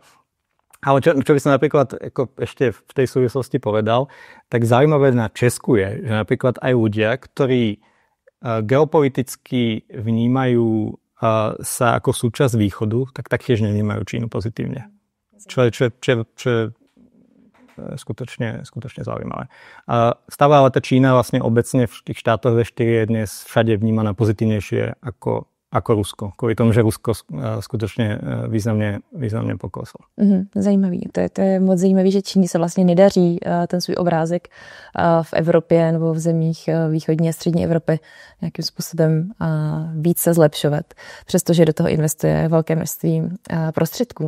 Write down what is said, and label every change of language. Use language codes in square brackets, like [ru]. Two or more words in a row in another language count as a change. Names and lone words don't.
[sk] Ale čo by som napríklad ešte v tej súvislosti povedal, tak zaujímavé na Česku je, že napríklad aj ľudia, ktorí geopoliticky vnímajú sa ako súčasť východu, tak taktiež nevnímajú Čínu pozitívne. Čo je skutočne zaujímavé. Stále ale tá Čína vlastne obecne v tých štátoch V4 je dnes všade vnímaná pozitívnejšie ako Rusko. Kvôli tomu, že Rusko skutočně významně pokleslo. [cs] Zajímavý. To je moc zajímavý, že Číně se vlastně nedaří ten svůj obrázek v Evropě nebo v zemích východní a střední Evropy nějakým způsobem více zlepšovat, přestože do toho investuje velké množství prostředků.